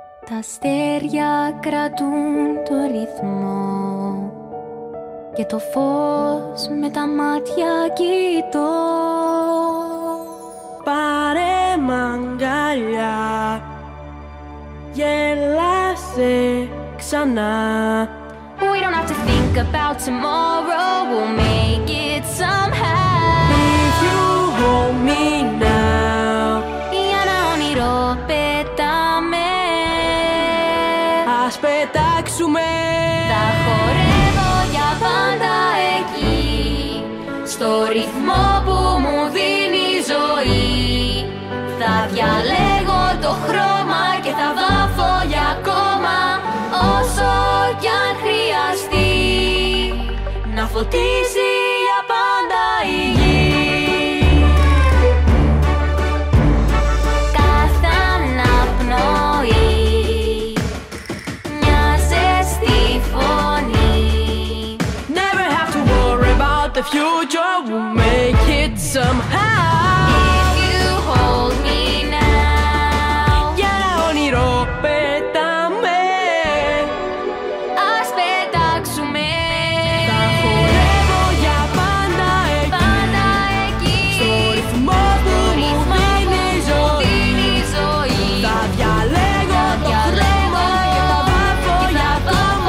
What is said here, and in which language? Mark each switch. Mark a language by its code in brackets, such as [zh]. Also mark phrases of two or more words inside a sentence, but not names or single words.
[el] Τα αστέρια κρατούν το ρυθμό και το φως με τα μάτια κοιτώ. Πάρε μ' αγκαλιά, γέλασε ξανά. [en] We don't have to think about tomorrow, we'll make it somehow. If you hold me now, [el] για ένα όνειρο πετάμε. ας πετάξουμε. Θα χορεύω για πάντα εκεί, στο ρυθμό που μου δίνει ζωή. Θα διαλέγω το χρώμα και θα βάφω για ακόμα, όσο κι αν χρειαστεί, να φωτίσει για πάντα η γη. Κάθε αναπνοή, μια ζεστή φωνή. [en] Never have to worry about the future, we'll make it somehow. If you hold me now, [el] Για ένα όνειρο πετάμε. ας πετάξουμε. Θα χορεύω για πάντα εκεί, Πάντα εκεί, στο ρυθμό που μου δίνει ζωή. Θα διαλέγω το χρώμα και θα βάφω για ακόμα,